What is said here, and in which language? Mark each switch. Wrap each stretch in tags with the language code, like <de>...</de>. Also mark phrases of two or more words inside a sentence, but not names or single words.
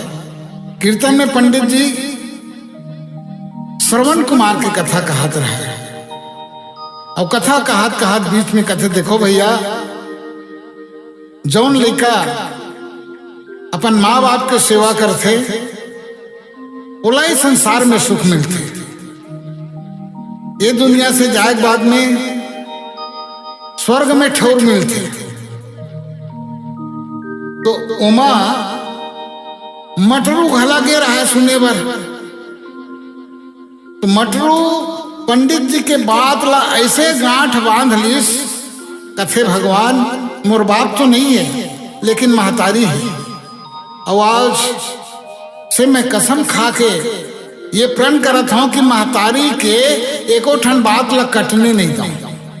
<hne>कीर्तन में पंडित जी श्रवण कुमार की कथा कहत रहे और कथा कहत कहत बीच में कहते, देखो भैया, जौन लड़का अपन माँ बाप के सेवा करते ओला ही संसार में सुख मिलते। ये दुनिया से जाए बाद में स्वर्ग में ठौर मिलते। तो उमा मटरू घला गे रहा है सुने बर। तो मटरू पंडित जी के बात ला ऐसे गांठ बांध लीस, कथे भगवान मोर बाप तो नहीं है लेकिन महतारी है। आवाज से मैं कसम खा के ये प्रण करत हूं कि महतारी के एको ठन बात ला कटने नहीं दूं।</hne>